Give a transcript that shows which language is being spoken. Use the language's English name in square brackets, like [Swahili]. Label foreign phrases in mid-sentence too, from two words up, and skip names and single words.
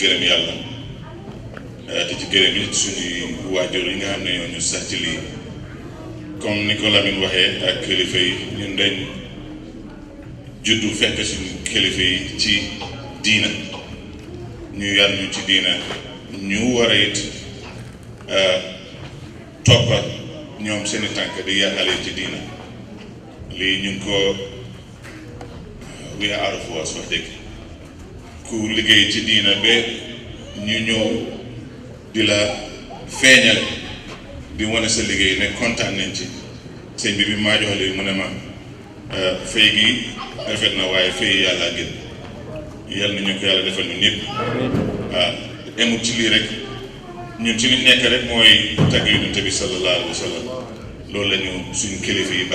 [Wolof] gërëm yàlla di ci gërëm it suñuy waajur yi nga xam ne ñoo ñu sax ci lii comme ni ko Lamine waxee ak kilifa yi ñun dañ juddu fekk suñu kilifa yi ci diina ñu yar ñu ci diina ñu war a it toppa ñoom seeni tànk di yàqale ci diina lii ñu ngi ko [English] we are out of words [Wolof] wax dëgg ku liggéey ci diina ba ñu ñëw di la feeñale di wane sa liggéey ne kontaan nañ ci sëñ bi maa jox li mu ne ma fay gi rafet na waaye fay yàlla gën yal na ñu ko yàlla defal ñu ñëpp waaw emut ci lii rek ñun ci liñ nekk rek mooy tagg Yonent bi [Arabic] صلى الله عليه وسلم [Wolof] loolu la ñu suñu kilifa yi